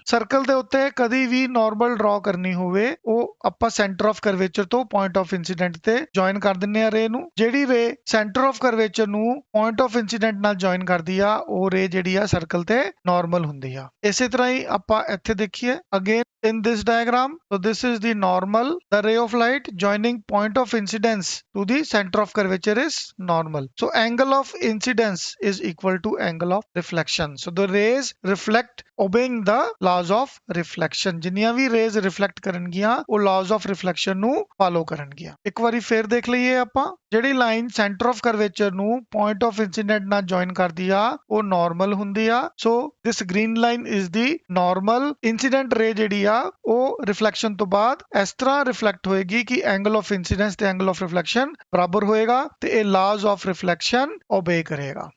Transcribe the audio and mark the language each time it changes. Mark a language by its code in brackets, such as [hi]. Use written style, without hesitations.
[pa] Circle ਦੇ ਉੱਤੇ ਕਦੀ ਵੀ ਨਾਰਮਲ ਡਰਾ ਕਰਨੀ ਹੋਵੇ ਉਹ ਆਪਾਂ ਸੈਂਟਰ ਆਫ ਕਰਵੇਚਰ ਤੋਂ ਪੁਆਇੰਟ ਆਫ ਇਨਸੀਡੈਂਟ ਤੇ ਜੁਆਇਨ ਕਰ ਦਿੰਨੇ ਆ ਰੇ ਨੂੰ। ਜਿਹੜੀ ਰੇ ਸੈਂਟਰ ਆਫ ਕਰਵੇਚਰ ਨੂੰ ਪੁਆਇੰਟ ਆਫ ਇਨਸੀਡੈਂਟ ਨਾਲ ਜੁਆਇਨ ਕਰਦੀ ਆ ਉਹ ਰੇ ਜਿਹੜੀ ਆ ਸਰਕਲ ਤੇ ਨਾਰਮਲ ਹੁੰਦੀ ਆ। ਇਸੇ ਤਰ੍ਹਾਂ ਹੀ ਆਪਾਂ ਇੱਥੇ ਦੇਖੀਏ again [en] in this diagram. So this is the normal. The ray of light joining point of incidence to the center of curvature is normal. So angle of incidence is equal to angle of reflection. So the rays reflect obeying the laws of reflection. [pa] ਜਿੰਨੀਆਂ ਵੀ rays reflect ਕਰਨਗੀਆਂ ਉਹ laws of reflection ਨੂੰ follow ਕਰਨਗੀਆਂ। ਇੱਕ ਵਾਰੀ ਫੇਰ ਦੇਖ ਲਈਏ ਆਪਾਂ ਜਿਹੜੀ ਲਾਈਨ ਸੈਂਟਰ ਆਫ ਕਰਵੇਚਰ ਨੂੰ ਪੁਆਇੰਟ ਆਫ ਇਨਸੀਡੈਂਟ ਨਾਲ ਜੁਆਇਨ ਕਰਦੀ ਆ ਉਹ ਨਾਰਮਲ ਹੁੰਦੀ ਆ। [en] So this green line is the normal. [pa] Incident ਰੇ ਜਿਹੜੀ ਆ ਉਹ ਰਿਫਲੈਕਸ਼ਨ ਤੋਂ ਬਾਅਦ ਇਸ ਤਰ੍ਹਾਂ ਰਿਫਲੈਕਟ ਹੋਏਗੀ ਕਿ ਐਂਗਲ ਆਫ ਇਨਸੀਡੈਂਸ ਤੇ ਐਂਗਲ ਆਫ ਰਿਫਲੈਕਸ਼ਨ ਬਰਾਬਰ ਹੋਏਗਾ ਤੇ ਇਹ ਲਾਜ਼ ਆਫ ਰਿਫਲੈਕਸ਼ਨ ਓਬੇ ਕਰੇਗਾ।